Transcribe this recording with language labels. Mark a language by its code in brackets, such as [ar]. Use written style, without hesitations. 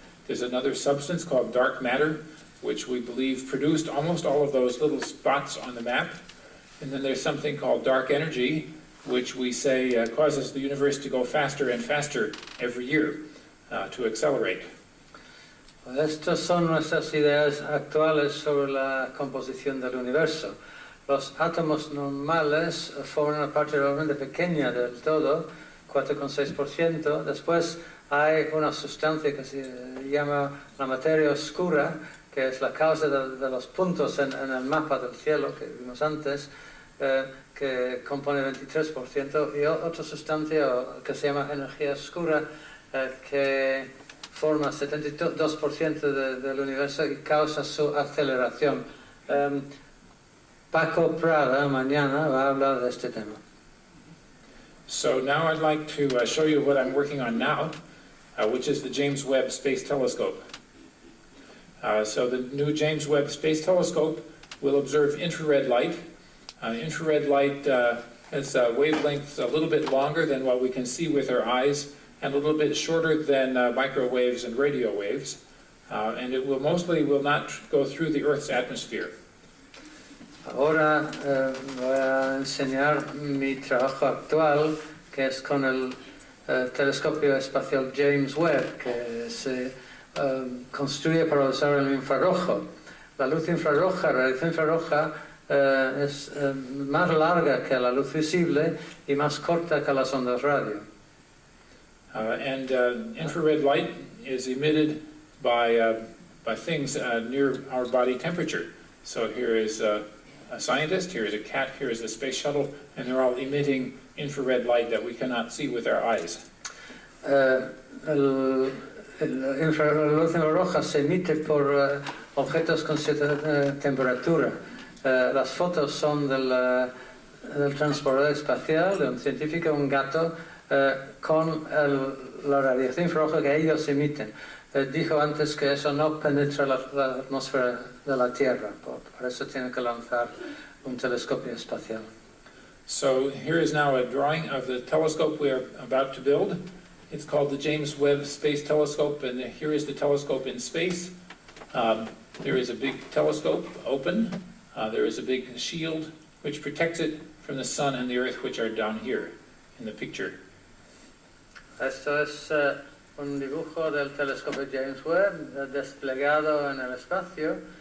[en] There's another substance called dark matter, which we believe produced almost all of those little spots on the map. And then there's something called dark energy, which we say causes the universe to go faster and faster every year, to accelerate. [es] Estas son nuestras ideas actuales sobre la composición del universo. Los átomos normales forman una parte realmente pequeña del todo, 4,6%. Después hay una sustancia que se llama la materia oscura, que es la causa de los puntos en el mapa del cielo que vimos antes, que compone 23%, y otra sustancia que se llama energía oscura, que forma 72% del universo y causa su aceleración. Paco Prada mañana va a hablar de este tema. [en] So now I'd like to show you what I'm working on now, which is the James Webb Space Telescope. So the new James Webb Space Telescope will observe infrared light. Infrared light has wavelengths a little bit longer than what we can see with our eyes, and a little bit shorter than microwaves and radio waves, and it will not go through the Earth's atmosphere. [es] Ahora voy a enseñar mi trabajo actual, que es con el telescopio espacial James Webb, que se construye para usar el infrarrojo. La luz infrarroja, la radiación infrarroja, es más larga que la luz visible y más corta que las ondas radio. [en] And infrared light is emitted by things near our body temperature. So here is a scientist, here is a cat, here is the space shuttle, and they're all emitting infrared light that we cannot see with our eyes. [es] La luz infrarroja se emite por objetos con cierta temperatura. Las fotos son del transportador espacial, de un científico, un gato, con la radiación infrarroja que ellos emiten. Dijo antes que eso no penetra la atmósfera de la Tierra, por eso tiene que lanzar un telescopio espacial. [en] So here is now a drawing of the telescope we are about to build. It's called the James Webb Space Telescope, and here is the telescope in space. There is a big telescope open. There is a big shield which protects it from the sun and the earth, which are down here in the picture. [es] Esto es un dibujo del telescopio James Webb desplegado en el espacio.